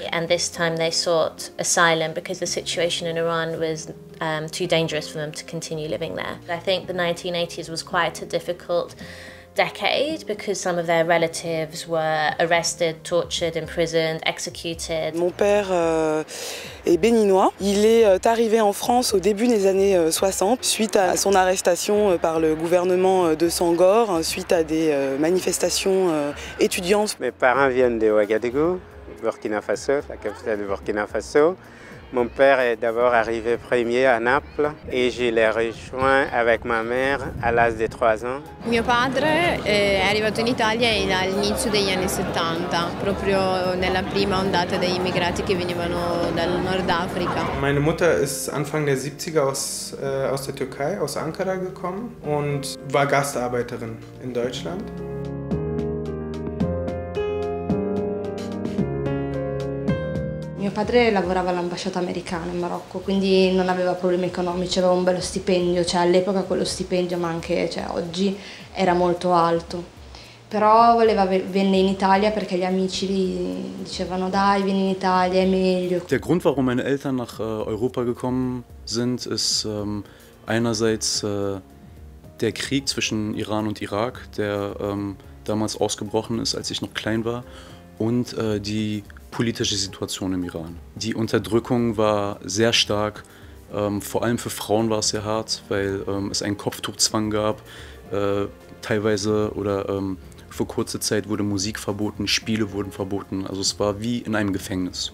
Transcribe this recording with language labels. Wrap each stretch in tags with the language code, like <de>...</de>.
<en>And this time they sought asylum because the situation in Iran was too dangerous for them to continue living there. I think the 1980s was quite a difficult decade because some of their relatives were arrested, tortured, imprisoned, executed.</en> <fr>Mon père est béninois. Il est arrivé en France au début des années 60 suite à son arrestation par le gouvernement de Senghor, suite à des manifestations étudiantes. Mes parents viennent de Ouagadougou, Burkina Faso, la capitale du Burkina Faso. Mon père est d'abord arrivé premier à Naples et je l'ai rejoint avec ma mère à l'âge de 3 ans.</fr> <it>Mio padre è arrivato in Italia all'inizio degli anni 70, proprio nella prima ondata degli immigrati che venivano dal Nord Africa.</it> <de>Meine Mutter ist Anfang der 70er aus der Türkei, aus Ankara gekommen und war Gastarbeiterin in Deutschland.</de> <it>Mio padre lavorava all'ambasciata americana in Marocco, quindi non aveva problemi economici, aveva un bello stipendio, cioè all'epoca quello stipendio, ma anche oggi, era molto alto. Però venne in Italia perché gli amici gli dicevano dai, vieni in Italia, è meglio.</it> <de>Der Grund, warum meine Eltern nach Europa gekommen sind, ist einerseits der Krieg zwischen Iran und Irak, der damals ausgebrochen ist, als ich noch klein war, und die politische Situation im Iran. Die Unterdrückung war sehr stark, vor allem für Frauen war es sehr hart, weil es einen Kopftuchzwang gab, teilweise oder für kurze Zeit wurde Musik verboten, Spiele wurden verboten, also es war wie in einem Gefängnis.</de>